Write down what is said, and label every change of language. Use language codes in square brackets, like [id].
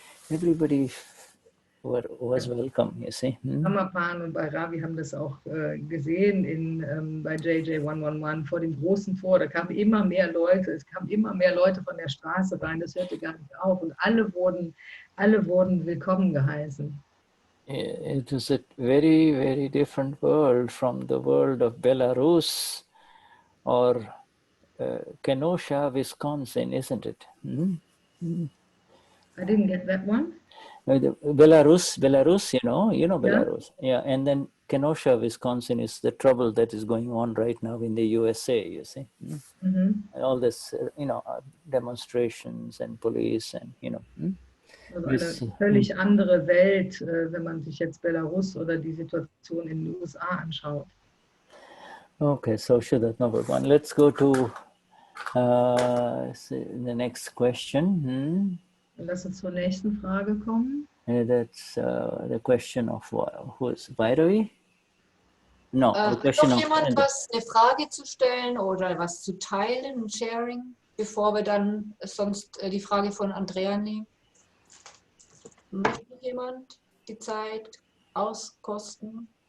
[en] Everybody was welcome, you see. [de] Samapan und Bhairavi haben das auch gesehen bei JJ 111 vor dem großen Tor. Da kamen immer mehr Leute, es kamen immer mehr Leute von der Straße rein, das hörte gar nicht auf und alle wurden willkommen geheißen. [en] It was a very, very different world from the world of Belarus or Kenosha, Wisconsin, isn't it? I didn't get that one. Belarus, Belarus. Yeah, and then Kenosha, Wisconsin is the trouble that is going on right now in the USA, you see. All this, demonstrations and police and, [de] Also eine völlig andere Welt, wenn man sich jetzt Belarus oder die Situation in den USA anschaut. [en] Okay, so Shuddha, number one. Let's go to the next question. [de] Lass uns zur nächsten Frage kommen. [en] That's the question of who is Bhairavi? No, the question [de] noch jemand was, eine Frage zu stellen oder was zu teilen, Sharing, bevor wir dann sonst die Frage von Andrea nehmen? Möchte jemand die Zeit auskosten?